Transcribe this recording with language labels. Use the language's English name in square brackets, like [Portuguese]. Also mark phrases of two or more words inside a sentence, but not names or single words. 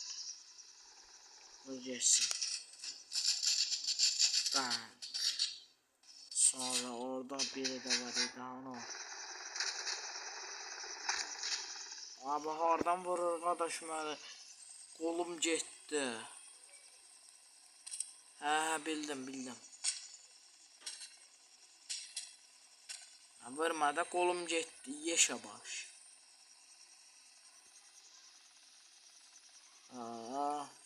[Turkish] Bu geçsin. Ben. [Azerbaijani] Sonra orada biri de var idi onu. [Turkish] Abi hardan vurur kardeşim öyle. [Azerbaijani] Kolum getdi. Hə bildim. Vurmada kolum getdi. Yaşa baş. Aa.